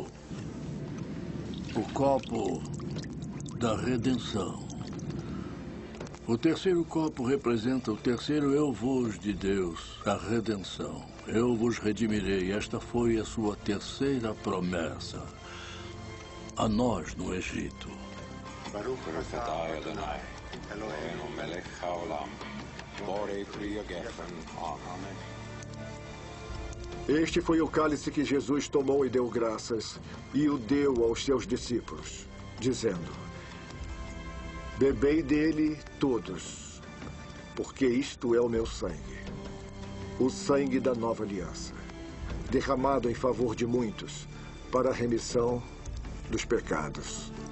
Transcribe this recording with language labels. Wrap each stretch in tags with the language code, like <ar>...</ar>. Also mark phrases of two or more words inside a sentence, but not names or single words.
<pt>O copo da redenção. O terceiro copo representa o terceiro eu vos de Deus, a redenção. Eu vos redimirei. Esta foi a sua terceira promessa a nós no Egito.</pt> <he>ברוך אתה יהוה אלוהינו מלך העולם בורא פרי הגפן.</he> <pt>Amém. Este foi o cálice que Jesus tomou e deu graças, e o deu aos seus discípulos, dizendo: Bebei dele todos, porque isto é o meu sangue, o sangue da nova aliança, derramado em favor de muitos, para a remissão dos pecados.</pt>